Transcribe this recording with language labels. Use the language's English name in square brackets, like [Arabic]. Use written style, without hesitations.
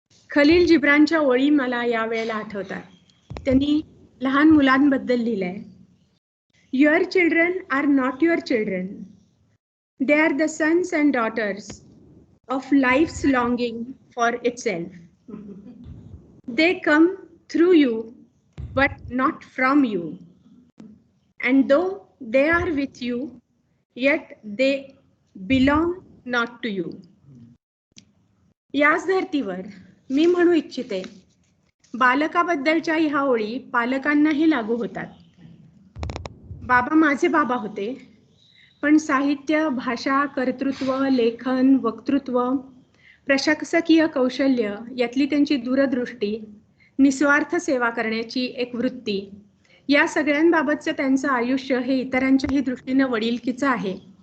[Marathi] खलील जिब्रानच्या ओळी मला यावेळेला आठवतात. त्यांनी लहान मुलांबद्दल लिहिलंय, [English] Your children are not your children, they are the sons and daughters of life's longing for itself. They come through you, but not from you. And though they are with you, yet they belong not to you. [Marathi] याच धर्तीवर मी म्हणू इच्छिते, बालकाबद्दलच्या ह्या ओळी पालकांनाही लागू होतात. बाबा माझे बाबा होते, पण साहित्य, भाषा, कर्तृत्व, लेखन, वक्तृत्व, प्रशासकीय कौशल्य यातली त्यांची दूरदृष्टी, निस्वार्थ सेवा करण्याची एक वृत्ती, या सगळ्यांबाबतचं त्यांचं आयुष्य हे इतरांच्याही दृष्टीनं वडिलकीचं आहे.